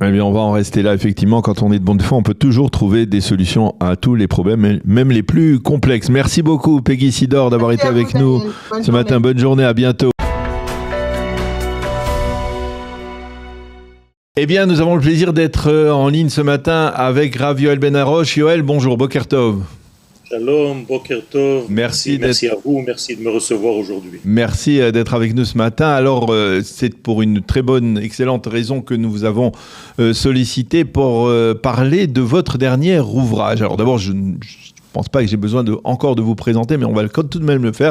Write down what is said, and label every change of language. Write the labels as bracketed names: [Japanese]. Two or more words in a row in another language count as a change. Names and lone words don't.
[French] Eh bien, on va en rester là. Effectivement, quand on est de bonne foi, on peut toujours trouver des solutions à tous les problèmes, même les plus complexes. Merci beaucoup, Peggy Sidor, d'avoir été avec nous ce matin. Bonne journée, à bientôt. Eh bien, nous avons le plaisir d'être en ligne ce matin avec Rav Yoel Ben Arosh. Yoel, bonjour, [Hebrew] בוקר טוב. שלום, בוקר טוב. [French] Merci à vous, merci de me recevoir aujourd'hui. Merci d'être avec nous ce matin. Alors, c'est pour une très bonne, excellente raison que nous vous avons sollicité pour parler de votre dernier ouvrage. Alors d'abord, je ne pense pas que j'ai besoin encore de vous présenter, mais on va tout de même le faire.